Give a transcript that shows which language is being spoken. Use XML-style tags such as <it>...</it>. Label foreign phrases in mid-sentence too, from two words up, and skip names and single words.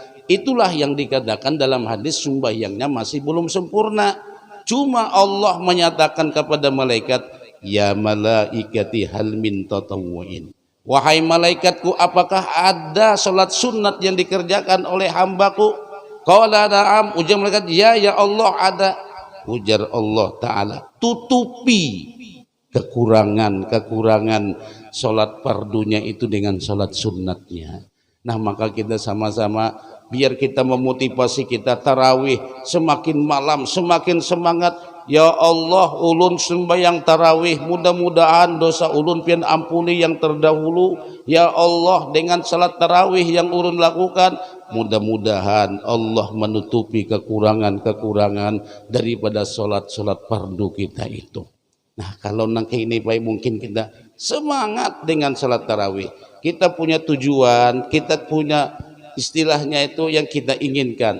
<id>Itulah yang dikatakan dalam hadis sembahyangnya masih belum sempurna. Cuma Allah menyatakan kepada malaikat,</id> <ar>ya malaikati hal min tatawwu'in,</ar> <id>wahai malaikatku, apakah ada salat sunat yang dikerjakan oleh hambaku?</id> <ar>Qala na'am,</ar> <id>ujar malaikat, ya Allah ada. Ujar Allah Ta'ala, tutupi kekurangan salat fardunya itu dengan salat sunatnya. Nah, maka kita sama-sama, biar kita memotivasi kita tarawih semakin malam semakin semangat. Ya Allah, ulun sembahyang tarawih, mudah-mudahan dosa ulun pian ampuni yang terdahulu. Ya Allah, dengan salat tarawih yang ulun lakukan, mudah-mudahan Allah menutupi kekurangan daripada salat-salat fardu kita itu. Nah, kalau nang ini baik, mungkin kita semangat dengan salat tarawih. Kita punya tujuan, kita punya istilahnya itu yang kita inginkan.</id>